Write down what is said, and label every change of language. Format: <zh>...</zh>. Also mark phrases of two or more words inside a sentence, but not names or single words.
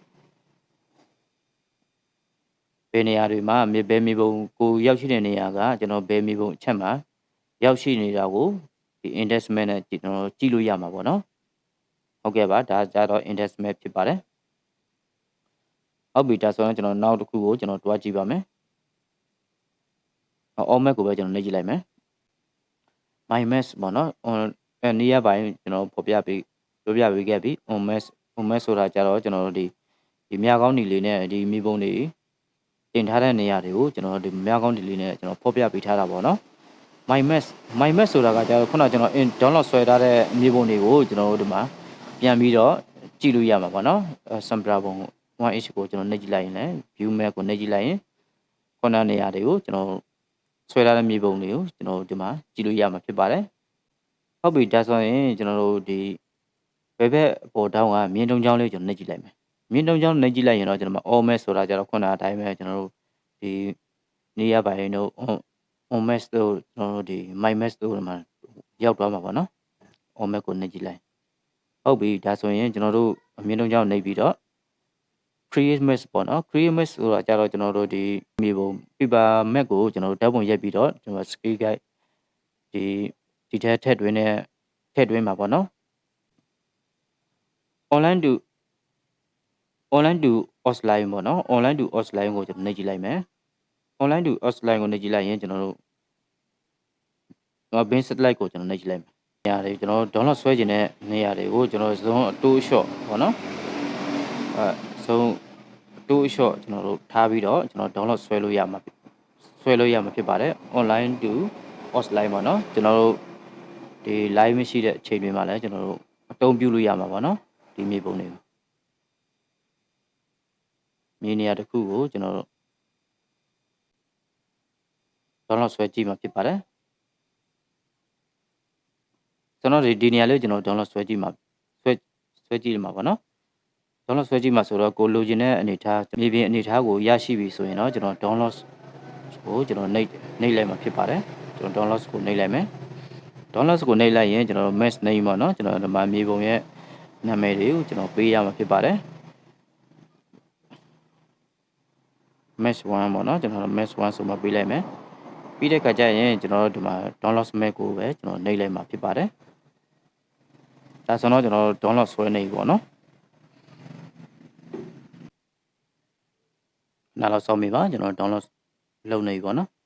<my>ဘယ်နေရာတွေမှာဘယ်မြေပုံကိုရောက်ရှိတဲ့နေရာကကျွန်တော်ဘယ်မြေပုံအချက်မှာရောက်ရှိနေတာကိုဒီ</my> <en>index map</en> <my>နဲ့ကျွန်တော်ကြည့်လို့ရမှာပေါ့နော်ဟုတ်ကဲ့ပါဒါကြတော့</my> <en>index map</en> <my>ဖြစ်ပါတယ်ဟုတ်ပြီဒါဆိုရင်ကျွန်တော်နောက်တစ်ခုကိုကျွန်တော်တွားကြည့်ပါမယ်</my> <en>all map</en> <my>ကိုပဲကျွန်တော်နှိပ်ကြည့်လိုက်မယ်</my> <en>my map</en> <my>ပေါ့နော်နေရာပိုင်းကျွန် တော်ဖော်ပြပေးခဲ့ပြီ</my> <en>on map</en> <my>ဆိုတာကြတော့ကျွန်တော်တို့ဒီမြကောင်းဒီလေးနဲ့ဒီမိပုံတွေတင်ထားတဲ့နေရာတွေကိုကျွန်တော်တို့ဒီမြကောင်းဒီလေးနဲ့ကျွန်တော်ဖော်ပြပေးထားတာပေါ့နော်</my> <en>my map</en> <my>ဆိုတာကကြတော့ခုနကျွန်တော် download ဆွဲထားတဲ့မြေပုံ တွေကိုကျွန်တော်တို့ဒီမှာပြန်ပြီးတော့ကြည့်လို့ရမှာပေါ့နော် sample ပုံ 1inch ကိုကျွန်တော်နှိပ်ကြည့်လိုက်ရင်လည်း</my> <en>view map</en> <my>ကိုနှိပ်ကြည့်လိုက်ရင်ခုနနေရာတွေကိုကျွန်တော်ဆွဲထားတဲ့မြေပုံတွေကို ကျွန်တော်ဒီမှာကြည့်လို့ရမှာဖြစ်ပါတယ်ဟုတ်ပြီဒါဆိုရင်ကျွန်တော်တို့ဒီဘယ်ဘက်အပေါ်တောင်းကမြင်းတုံးချောင်းလေးကျွန်တော်နှိပ်ကြည့်လိုက်မယ် မြင်းတုံးချောင်းနှိပ်ကြည့်လိုက်ရင်တော့ကျွန်တော်</my> <en>all map</en> <my>ဆိုတာကြတော့ခုနအတိုင်းပဲကျွန်တော်တို့ဒီနေရာပိုင်းတို့</my> <en>on map</en> <my>တို့ကျွန်တော်တို့ဒီ</my> <en>my map</en> <my>တို့မှာရောက်သွားမှာပေါ့နော်</my> <en>all map</en> <my>ကိုနှိပ်ကြည့်လိုက်ဟုတ်ပြီဒါဆိုရင်ကျွန်တော်တို့အမြင့်တုံးချောင်းနှိပ်ပြီးတော့</my> <en>create map</en> <my>ပေါ့နော်</my> <en>create map</en> <my>ဆိုတာကြတော့ကျွန်တော်တို့ဒီမြေပုံ</my> <en>paper map</en> <my>ကိုကျွန်တော်တို့ဓာတ်ပုံရိုက်ပြီးတော့ကျွန်တော်</my> <en>screen guide</en> <my>ဒီထည့်သွင်းမှာပေါ့နော်</my> <en>online to offline</en> <my>ပေါ့နော်</my> <en>online to offline</en> <my>ကိုကျွန်တော်နှိပ်ကြည့်လိုက်မယ်</my> <en>online to offline</en> <my>ကိုနှိပ်ကြည့်လိုက်ရင်ကျွန်တော်တို့</my> <en>bin satellite</en> <my>ကိုကျွန်တော်နှိပ်ကြည့် လိုက်မယ်နေရာတွေကျွန်တော် download ဆွဲခြင်းတဲ့နေရာတွေကိုကျွန်တော်zone အတိုး short ပေါ့နော်zone အတိုး short ကျွန်တော်တို့ထားပြီးတော့ကျွန်တော် download ဆွဲလို့ရမှာဖြစ်ပါတယ်</my> <en>online to offline</en> <my>ပေါ့နော်ကျွန်တော်တို့ဒီ live မရှိတဲ့အချိန်တွေမှာလည်းကျွန်တော်တို့အသုံးပြုလို့ရမှာပေါ့နော်ဒီမြေပုံတွေကိုမြေနေရာတစ်ခုကိုကျွန်တော်တို့ download ဆွဲကြည့်မှာဖြစ်ပါတယ် ကျွန်တော်ဒီနေရာလေးကျွန်တော် download ဆွဲကြည့်မှာပေါ့နော် download ဆွဲကြည့်မှာဆိုတော့ကိုလိုချင်တဲ့အနေထားမြေပြင်အနေထားကိုရရှိပြီဆိုရင်တော့ကျွန်တော် download ကိုကျွန်တော်နှိပ်လိုက်မှာဖြစ်ပါတယ်ကျွန်တော် download ကိုနှိပ်လိုက်မယ် download ကိုနှိပ်လိုက်ရင်ကျွန်တော်</my> <en>mesh name</en> <my>ပေါ့နော်ကျွန်တော်ဒီမှာမြေပုံရဲ့နာမည်တွေကိုကျွန်တော်ပေးရမှာဖြစ်ပါတယ် mesh 1ပေါ့နော်ကျွန်တော် mesh 1ဆိုမှပေးလိုက်မယ်ပြီးတဲ့အခါကျရင်ကျွန်တော်ဒီမှာ</my> <en>download mesh</en> <my>ကိုပဲကျွန်တော်နှိပ်လိုက်မှာဖြစ်ပါတယ်ဒါဆိုတော့ကျွန်တော် download ဆွဲနေပြီပေါ့နော်နားတော့စောင့်မိပါကျွန်တော် download လုပ်နေပြီပေါ့နော်</my>